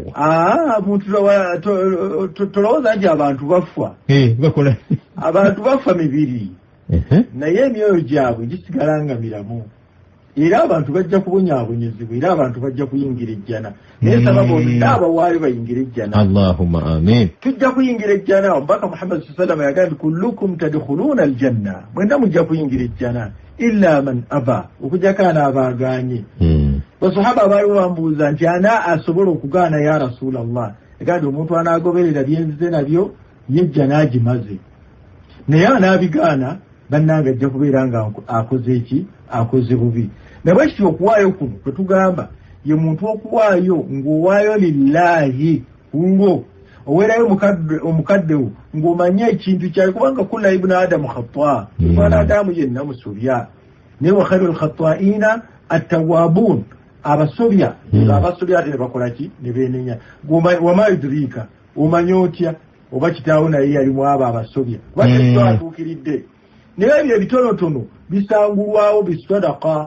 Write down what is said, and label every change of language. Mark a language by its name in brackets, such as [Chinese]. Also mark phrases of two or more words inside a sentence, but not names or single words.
[Ganda] muntu tolowooza nti abantu bafa bakola abantu bafa mibiri naye emyoyo gyabwe gisigala nga miramu era abantu bajja kubonyaabonyezebwa era abantu bajja kuyingira ejjana naye sababu bonna abawaayo bayingira ejjana. [Arabic] اللهم آمين. [Ganda] Tujja kuyingira ejjana. Omubaka Muhammad [Arabic] صلى الله عليه وسلم [Ganda] yagambye [Arabic] كلكم تدخلون الجنة, [Ganda] mwenna mujja kuyingira ejjana [Arabic] إلا من أبى, [Ganda] okujjako anaabagaanye. Basahaba baaliwo bambuuza nti ana asobola okugaana [Arabic] يا رسول الله. [Ganda] Yagambye omuntu anaagoberera byenzize nabyo yejjana agimaze, naye anaabigaana bannange ajja kubeera nga akoze eki, akoze bubi. Nabwekityo okuwaayo kuno kwe tugamba ye muntu okuwaayo ng'owaayo lillahi kungo oweerayo omukaddewo ng'omanye ekintu kyayo, kubanga [Arabic] كل ابن آدم خطاء, [Ganda] mwana adamu yenna musobya, naye [Arabic] وخير الخطائين التوابون, [Ganda] abasobya abasobya ate ne bakola ki, ne beenenya. [Arabic] وما يدريك, [Ganda] omanye otya oba kitaawo naye yalimu abo abasobya kubanga atuukiridde. Naye ebyo ebitonotono bisangulwawo bisadaka.